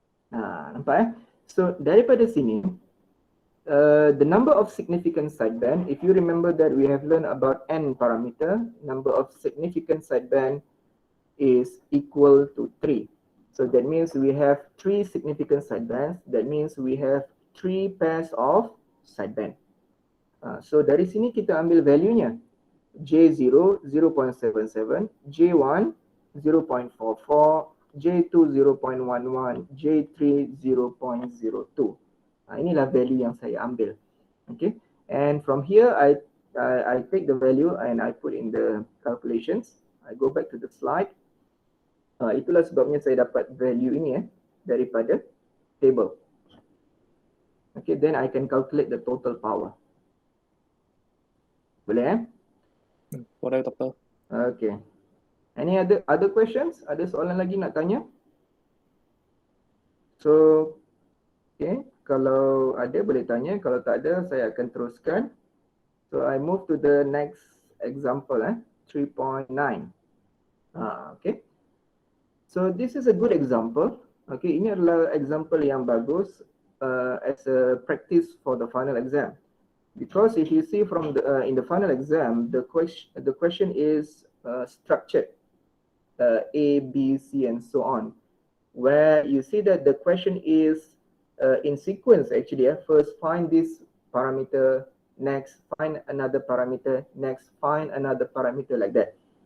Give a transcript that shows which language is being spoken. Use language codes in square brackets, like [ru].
[ms] Nampak So daripada sini, [en] the number of significant sideband, if you remember that we have learned about n parameter, number of significant sideband is equal to 3. So that means we have 3 significant sidebands. That means we have 3 pairs of sideband. [ms] So dari sini kita ambil value-nya. J0 0.77, J1 0.44, J2 0.11, J3 0.02. Inilah value yang saya ambil. [en] Okay, and from here I take the value and I put in the calculations. I go back to the slide. [ms] Itulah sebabnya saya dapat value ini daripada table. [en] Okay, then I can calculate the total power. [ms] Boleh Boleh, Doktor. [en] Okay. Any other questions? [ms] Ada soalan lagi nak tanya? So, okay, kalau ada boleh tanya, kalau tak ada saya akan teruskan. [en] So I move to the next example 3.9. Okay. So this is a good example. Okay, [ms] ini adalah example yang bagus [en] as a practice for the final exam. Because if you see from the in the final exam, the question is structured A, B, C, and so on, where you see that the question is in sequence actually. First find this parameter, next find another parameter, next find another parameter, like that.